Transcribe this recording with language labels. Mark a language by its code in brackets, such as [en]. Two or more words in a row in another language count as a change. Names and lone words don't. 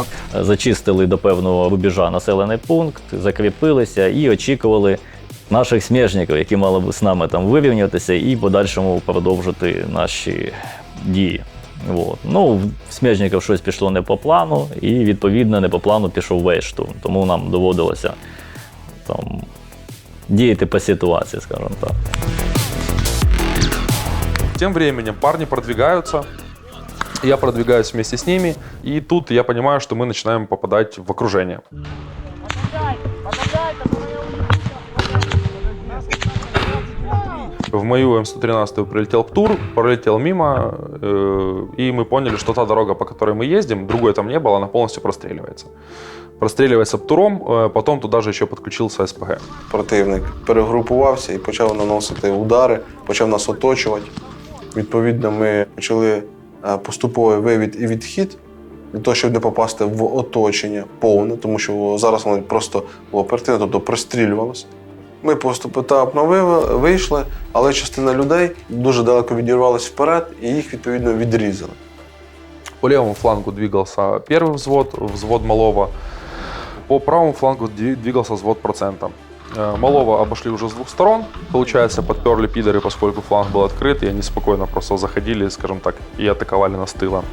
[uk] Зачистили до певного рубежа населений пункт, закріпилися і очікували наших смежників, які мали б з нами там вирівнятися і в подальшому продовжити наші дії. От. Ну, в смежників щось пішло не по плану, і відповідно не по плану пішов весь штурм. Тому нам доводилося там діяти по ситуації, скажімо так. [ru] Тем временем парни продвигаются, я продвигаюсь вместе с ними, и тут я понимаю, что мы начинаем попадать в окружение. В мою М113 прилетел ПТУР, пролетел мимо, и мы поняли, что та дорога, по которой мы ездим, другой там не было, она полностью простреливается. Простреливается ПТУРом, потом туда же еще подключился СПГ. [uk] Противник перегрупувався і почав наносити удари, почав нас оточувати. Відповідно, ми почали поступовий вивід і відхід для того, щоб не попасти в оточення повне, тому що зараз воно просто було оперативно, тобто прострілювалося. Ми поступово вийшли, але частина людей дуже далеко відірвалася вперед і їх відповідно відрізали. [ru] По левому флангу двигался первый взвод малого. По правому флангу двигался взвод процента. Малого обошли уже с двух сторон. Получается, подперли пидоры, поскольку фланг был открыт, и они спокойно просто заходили, скажем так, и атаковали нас с тыла.